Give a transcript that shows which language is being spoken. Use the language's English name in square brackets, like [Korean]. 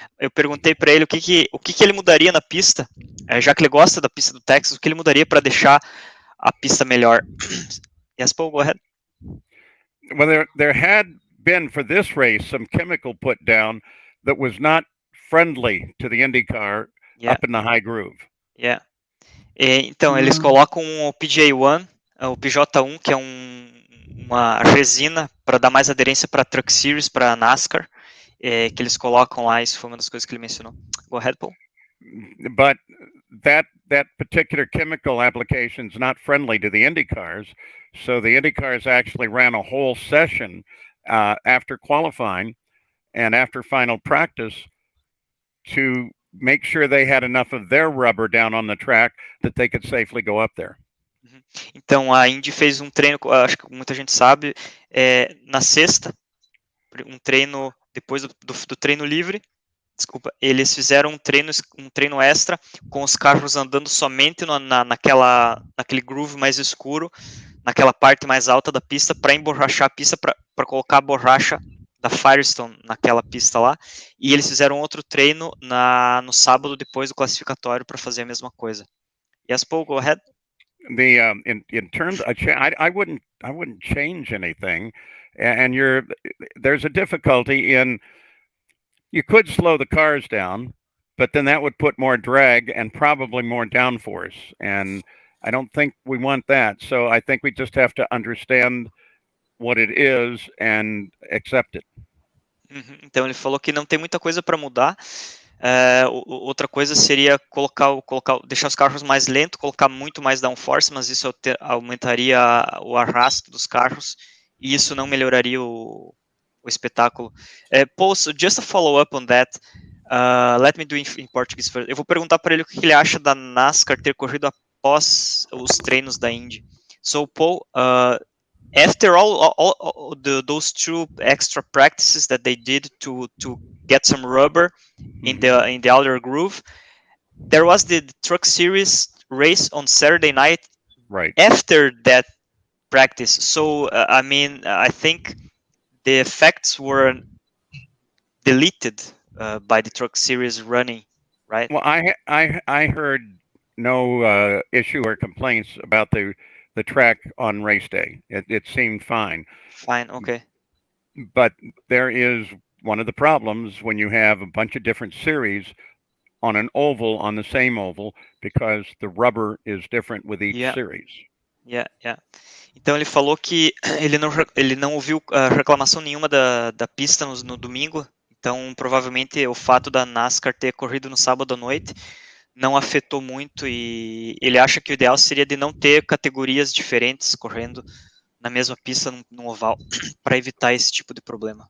[Portuguese] Eu perguntei para ele o que ele mudaria na pista, já que ele gosta da pista do Texas, o que ele mudaria para deixar a pista melhor. [English] Yes, Paul, go ahead. Well, there had been for this race some chemical put down that was not friendly to the IndyCar up in the high groove. Yeah. [Portuguese] Então, eles colocam o PJ1, o PJ1, que é uma resina para dar mais aderência para Truck Series, para NASCAR, que eles colocam lá. Isso foi uma das coisas que ele mencionou. [English] Go ahead, Paul. But that particular chemical application is not friendly to the IndyCars, so the IndyCars actually ran a whole session after qualifying and after final practice to make sure they had enough of their rubber down on the track that they could safely go up there. [Portuguese] Então, a Indy fez um treino, acho que muita gente sabe, na sexta, um treino depois do treino livre. Desculpa, eles fizeram um treino extra com os carros andando somente naquele groove mais escuro, naquela parte mais alta da pista, para emborrachar a pista, para colocar a borracha da Firestone naquela pista lá. E eles fizeram outro treino no sábado depois do classificatório para fazer a mesma coisa. [English] Yes, Paul, go ahead. In terms of, I wouldn't change anything, and there's a difficulty in. You could slow the cars down, but then that would put more drag and probably more downforce, and I don't think we want that. So I think we just have to understand what it is and accept it. [Portuguese] Então ele falou que não tem muita coisa para mudar. Outra coisa seria deixar os carros mais lentos, colocar muito mais downforce, mas isso aumentaria o arrasto dos carros e isso não melhoraria o espetáculo. [English] Paul, so just a follow-up on that. Let me do in Portuguese first. [Portuguese] Eu vou perguntar para ele o que ele acha da NASCAR ter corrido após os treinos da Indy. [English] So, Paul, after all those two extra practices that they did to get some rubber in the outer groove, there was the Truck Series race on Saturday night. Right after that practice. So I mean, I think the effects were deleted by the Truck Series running, right? Well, I heard no issue or complaints about the track on race day. It seemed fine. Fine, okay. But there is one of the problems when you have a bunch of different series on an oval, on the same oval, because the rubber is different with each series. Yeah. [Portuguese] Então ele falou que ele não ouviu reclamação nenhuma da pista no domingo. Então provavelmente o fato da NASCAR ter corrido no sábado à noite não afetou muito e ele acha que o ideal seria de não ter categorias diferentes correndo na mesma pista no oval para evitar esse tipo de problema.